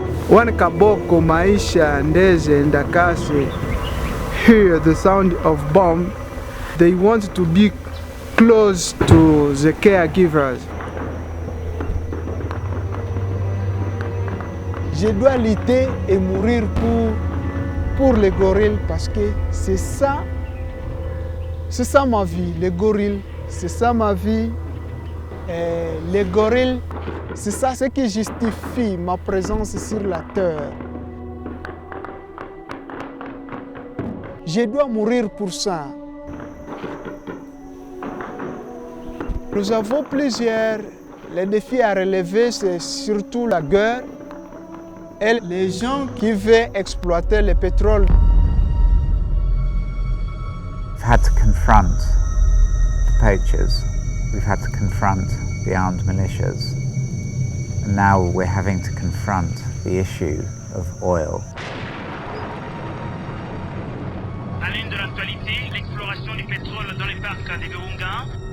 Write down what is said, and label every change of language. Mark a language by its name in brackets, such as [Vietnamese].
[English] When kaboko maisha ndeze ndakase hear the sound of bomb, they want to be close to the caregivers. [French] Je dois lutter et mourir pour les gorilles parce que c'est ça ma vie, les gorilles, c'est ça ma vie. Les gorilles, c'est ça ce qui justifie ma présence sur la terre. Je dois mourir pour ça. Nous avons plusieurs. Les défis à relever, c'est surtout la guerre et les gens qui veulent exploiter le pétrole. [English] We've had to confront the poachers. We've had to confront the armed militias. And now we're having to confront the issue of oil. [French] À l'une de l'actualité, l'exploration du pétrole dans les parcs des Virunga.